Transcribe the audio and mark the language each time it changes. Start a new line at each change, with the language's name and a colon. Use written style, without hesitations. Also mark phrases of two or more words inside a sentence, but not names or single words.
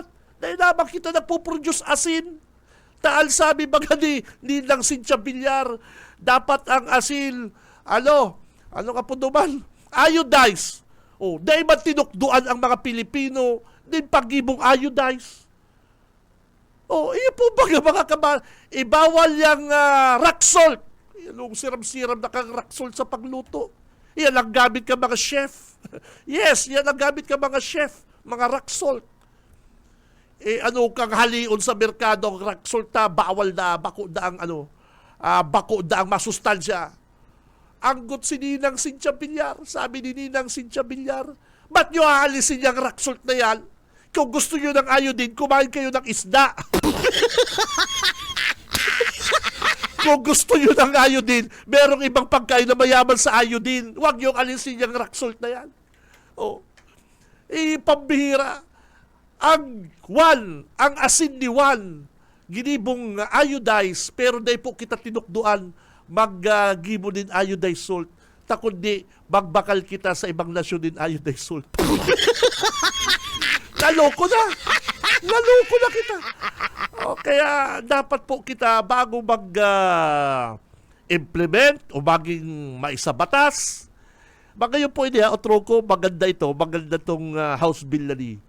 Bikol: Dahil naman kita nagpo-produce asin. Taal sabi mga ni lang Cynthia Villar, dapat ang asin, ano ka po naman? Iodize. Dahil man tinukduan ang mga Pilipino, din pag-ibong iodize. Iyo po ba mga kabanat? Ibawal yung
English: rock salt.
Bikol: Yung siram-siram na kang
English: rock salt
Bikol: sa pagluto.
Filipino: Yan ang gamit ka mga chef. Yes, yan ang gamit ka mga chef. Mga
English: rock salt.
Bikol: Kang halion sa merkado ang
English: rock salt
Bikol: bawal na, bako da ang masustansya.
Filipino: Anggot si Ninang Cynthia Villar. Sabi ni Ninang Cynthia Villar, ba't nyo aalisin yung
English: rock salt
Filipino: na yan? Kung gusto nyo ng iodine, kumain kayo ng isda. Kung gusto nyo ng iodine, merong ibang pagkain na mayaman sa iodine. Huwag nyo alisin yung
English: rock salt
Filipino: na yan. Pambihira.
Bikol: Ang asin ni Juan, ginibong iodize, pero dahil po kita tinukduan, mag-gibo din
English: iodized salt.
Bikol: Kundi magbakal kita sa ibang nasyon din
English: iodized salt.
Bikol: Naloko na kita. Kaya dapat po kita bago mag-implement o maging maisabatas.
Filipino: Ngayon po hindi otro ko, maganda itong
English: House Bill
Filipino: na ni.